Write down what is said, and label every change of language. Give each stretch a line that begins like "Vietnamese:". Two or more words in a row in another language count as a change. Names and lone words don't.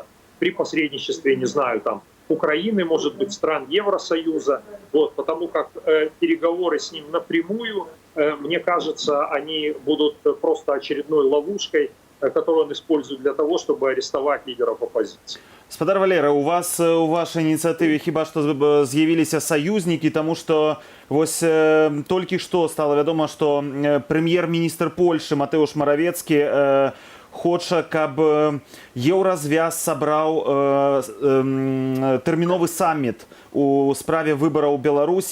Russian: При посредничестве, не знаю, там, Украины, может быть, стран Евросоюза, потому как переговоры с ним напрямую, мне кажется, они будут просто очередной ловушкой которую он использует для того, чтобы арестовать лидеров оппозиции.
Belarusian: Спадар Валера, у вас у вашай ініцыятыве хіба што з'явіліся саюзнікі, таму што вось толькі што стала вядома, што прэм'ер-міністр Польшы Матэуш Маравецкі хоча, каб Еўразвяз сабраў тэрміновы самміт у справе выбараў у Беларусі.